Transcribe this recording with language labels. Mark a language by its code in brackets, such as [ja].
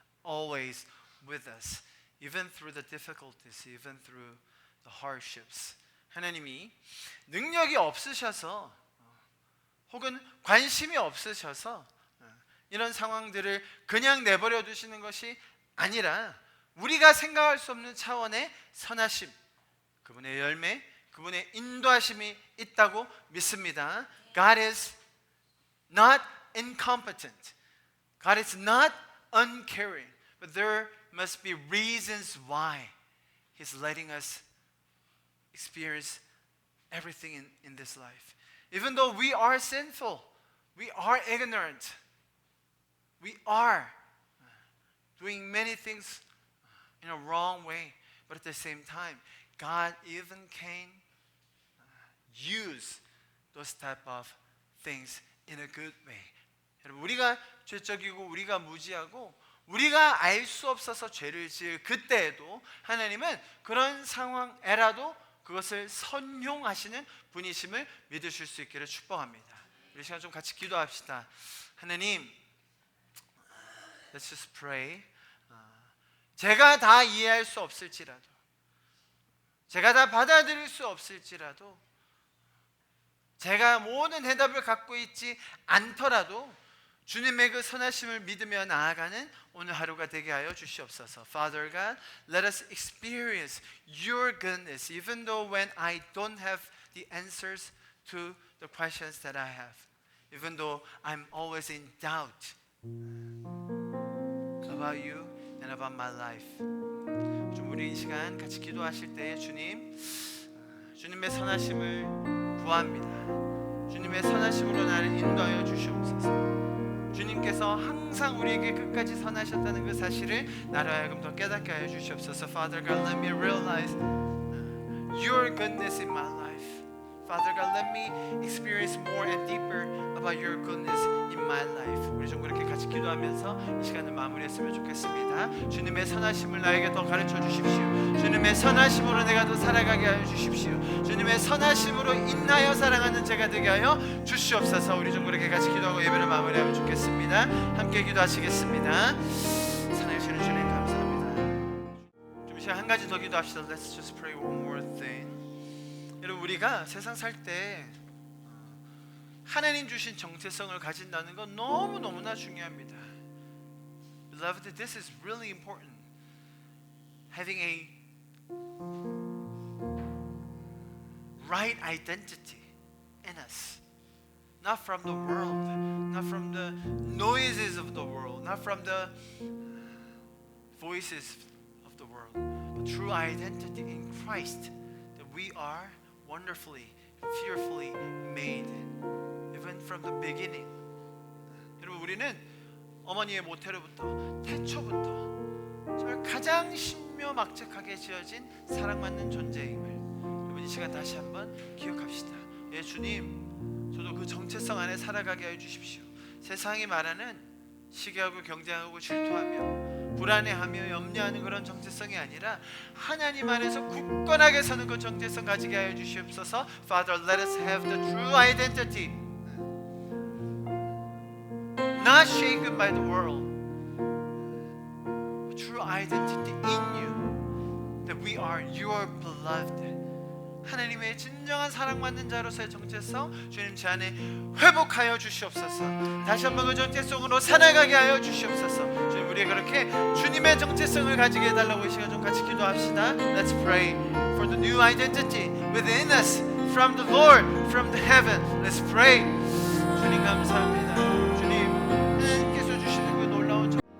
[en] always with us, even through the difficulties, even through the hardships. [ko] 하나님이 능력이 없으셔서 혹은 관심이 없으셔서 이런 상황들을 그냥 내버려 두시는 것이 아니라 우리가 생각할 수 없는 차원의 선하심, 그분의 열매, 그분의 인도하심이 있다고 믿습니다. [en] God is not incompetent. God is not uncaring. But there must be reasons why He's letting us experience everything in this life. Even though we are sinful, we are ignorant, we are doing many things in a wrong way, but at the same time, God even can use those type of things in a good way. [ko] 여러분, 우리가 죄적이고 우리가 무지하고 우리가 알 수 없어서 죄를 지을 그때에도 하나님은 그런 상황에라도 그것을 선용하시는 분이심을 믿으실 수 있기를 축복합니다. 우리 시간 좀 같이 기도합시다. [en] 하나님, let's just pray. [ko] 제가 다 이해할 수 없을지라도, 제가 다 받아들일 수 없을지라도, 제가 모든 해답을 갖고 있지 않더라도 주님의 그 선하심을 믿으며 나아가는 오늘 하루가 되게 하여 주시옵소서. [en] Father God, let us experience your goodness even though when I don't have the answers to the questions that I have. Even though I'm always in doubt about you and about my life. [ko] 좀 우리 이 시간 같이 기도하실 때 주님의 선하심을 구합니다. 주님의 선하심으로 나를 인도하여 주시옵소서. 주님께서 항상 우리에게 끝까지 선하셨다는 그 사실을 나로 하여금 더 깨닫게 하여 주시옵소서. Father God, let me realize your goodness in my life. Father God, let me experience more and deeper about your goodness in my life. 우리 좀 그렇게 같이 기도하면서 이 시간을 마무리했으면 좋겠습니다. 주님의 선하심을 나에게 더 가르쳐 주십시오. 주님의 선하심으로 내가 더 살아가게 하여 주십시오. 주님의 선하심으로 인하여 사랑하는 제가 되게 하여 주시옵소서. 우리 좀 그렇게 같이 기도하고 예배를 마무리하면 좋겠습니다. 함께 기도하시겠습니다. 사랑해 주시는 주님 감사합니다. 좀 시간 한 가지 더 기도합시다. [en] Let's just pray one more thing. [ko] 여러분, 우리가 세상 살 때 하나님 주신 정체성을 가진다는 건 너무너무나 중요합니다. [en] Beloved, this is really important. Having a right identity in us. Not from the world, not from the noises of the world, not from the voices of the world, but true identity in Christ, that we are wonderfully, fearfully made, even from the beginning. [ko] 여러분, 우리는 어머니의 모태로부터, 태초부터 정말 가장 신묘막측하게 지어진 사랑받는 존재임을 여러분 이 시간 다시 한번 기억합시다. 예, 주님, 저도 그 정체성 안에 살아가게 하여 주십시오. 세상이 말하는 시기하고 경쟁하고 질투하며 불안해하며 염려하는 그런 정체성이 아니라 하나님 안에서 굳건하게 서는 그 정체성 가지게 하여 주시옵소서. [en] Father, let us have the true identity, not shaken by the world, but true identity in you, that we are your beloved. [ko] 하나님의 진정한 사랑받는 자로서의 정체성 주님 제 안에 회복하여 주시옵소서. 다시 한번 그 정체성으로 살아가게 하여 주시옵소서. 주님, 우리 그렇게 주님의 정체성을 가지게 해달라고 이 시간 좀 같이 기도합시다. [en] Let's pray for the new identity within us from the Lord, from the heaven. Let's pray. [ko] 주님 감사합니다. 주님, 하나님께서 주시는 그 놀라운